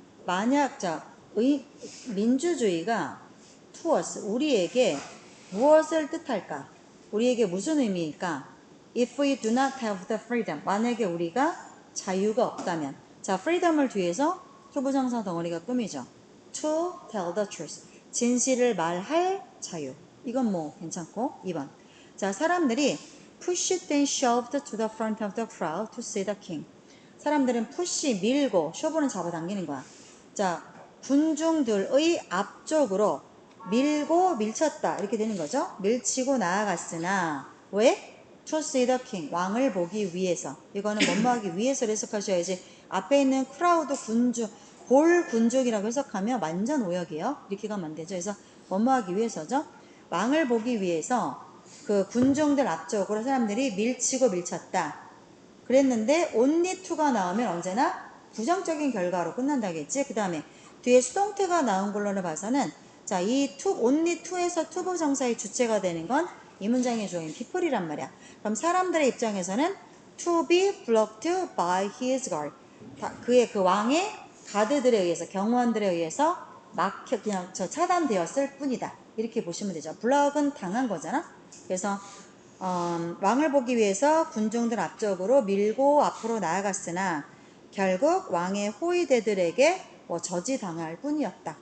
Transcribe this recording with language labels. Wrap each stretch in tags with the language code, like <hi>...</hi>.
<ko>만약 민주주의가</ko> <en>to us,</en> <ko>우리에게 무엇을 뜻할까? 우리에게 무슨 의미일까?</ko> <en>If we do not have the freedom,</en> <ko>만약에 우리가 자유가 없다면, 자, freedom을 뒤에서 투부정사 덩어리가 꾸미죠.</ko> <en>To tell the truth,</en> <ko>진실을 말할 자유. 이건 뭐 괜찮고. 2번. 자, 사람들이</ko> <en>pushed and shoved to the front of the crowd to see the king.</en> <ko>사람들은 push, 밀고, shove는 잡아당기는 거야. 자, 군중들의 앞쪽으로 밀고 밀쳤다. 이렇게 되는 거죠. 밀치고 나아갔으나 왜?</ko> <en>To see the king.</en> <ko>왕을 보기 위해서. 이거는 뭐뭐 하기 위해서를 해석하셔야지. 앞에 있는 크라우드 군중, 볼 군중이라고 해석하면 완전 오역이에요. 이렇게 가면 안 되죠. 그래서 뭐뭐 하기 위해서죠. 왕을 보기 위해서 그 군중들 앞쪽으로 사람들이 밀치고 밀쳤다. 그랬는데 only to가 나오면 언제나 부정적인 결과로 끝난다겠지. 그 다음에 뒤에 수동태가 나온 걸로는 봐서는 자, 이 to, only to에서 투부정사의 주체가 되는 건 이 문장의 주어인 people이란 말이야. 그럼 사람들의 입장에서는</ko> <en>to be blocked by his guard.</en> <ko>그의 그 왕의 가드들에 의해서, 경호원들에 의해서 그냥 차단되었을 뿐이다. 이렇게 보시면 되죠. 블럭은 당한 거잖아. 그래서 왕을 보기 위해서 군중들 앞쪽으로 밀고 앞으로 나아갔으나 결국 왕의 호위대들에게 저지당할 뿐이었다.</ko>